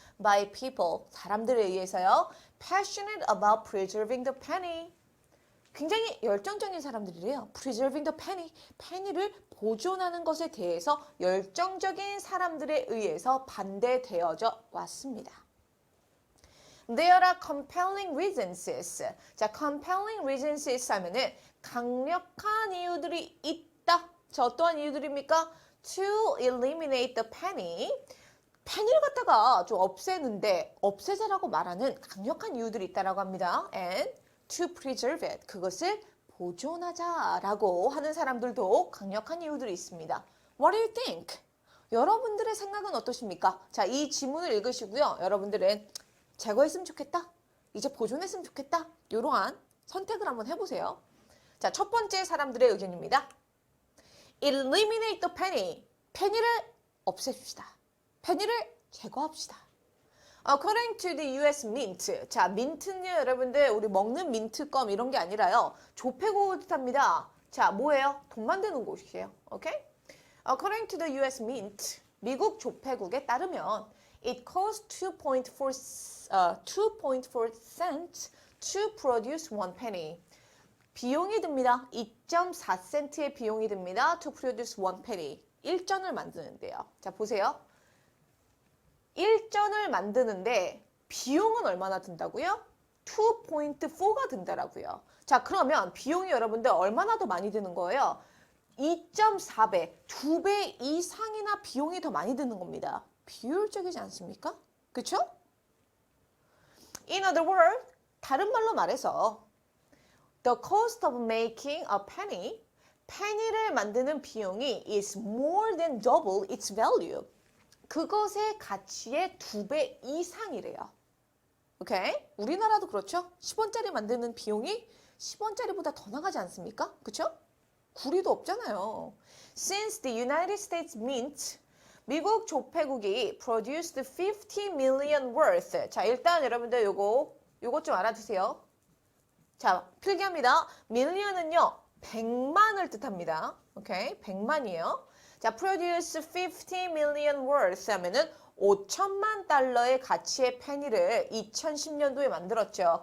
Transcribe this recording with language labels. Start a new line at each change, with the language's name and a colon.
English: By people,
Korean: 사람들에 의해서요.
English: Passionate about preserving the penny.
Korean: 굉장히 열정적인 사람들이래요.
English: Preserving the penny.
Korean: penny를 보존하는 것에 대해서 열정적인 사람들에 의해서 반대되어져 왔습니다.
English: There are compelling reasons.
Korean: 자, compelling reasons 하면은 강력한 이유들이 있다. 자, 어떠한 이유들입니까?
English: To eliminate the penny.
Korean: penny를 갖다가 좀 없애는데 없애자라고 말하는 강력한 이유들이 있다라고 합니다.
English: And to preserve it.
Korean: 그것을 보존하자라고 하는 사람들도 강력한 이유들이 있습니다.
English: What do you think?
Korean: 여러분들의 생각은 어떠십니까? 자, 이 지문을 읽으시고요. 여러분들은 제거했으면 좋겠다. 이제 보존했으면 좋겠다. 이러한 선택을 한번 해보세요. 자, 첫 번째 사람들의 의견입니다.
English: Eliminate the penny.
Korean: penny를 없애줍시다. penny를 제거합시다.
English: According to the US Mint.
Korean: 자, 민트는요, 여러분들 우리 먹는 민트껌 이런 게 아니라요. 조폐고 뜻합니다. 자, 뭐예요? 돈 만드는 곳이에요. 오케이?
English: According to the US Mint.
Korean: 미국 조폐국에 따르면
English: it costs 2.4 cents to produce one penny.
Korean: 비용이 듭니다. 2.4센트의 비용이 듭니다.
English: To produce one penny.
Korean: 1전을 만드는데요. 자, 보세요. 1전을 만드는데 비용은 얼마나 든다고요? 2.4가 든다라고요. 자, 그러면 비용이 여러분들 얼마나 더 많이 드는 거예요? 2.4배, 2배 이상이나 비용이 더 많이 드는 겁니다. 비효율적이지 않습니까? 그쵸?
English: In other words,
Korean: 다른 말로 말해서
English: the cost of making a penny,
Korean: penny를 만드는 비용이
English: is more than double its value.
Korean: 그것의 가치의 2배 이상이래요. 오케이? 우리나라도 그렇죠? 10원짜리 만드는 비용이 10원짜리보다 더 나가지 않습니까? 그쵸? 구리도 없잖아요.
English: Since the United States Mint,
Korean: 미국 조폐국이
English: produced 50 million worth.
Korean: 자, 일단 여러분들 요거 좀 알아두세요. 자, 필기합니다. million은요, 100만을 뜻합니다. 오케이? 100만이에요. 자,
English: produce 50 million worth
Korean: 하면은 5천만 달러의 가치의 페니를 2010년도에 만들었죠.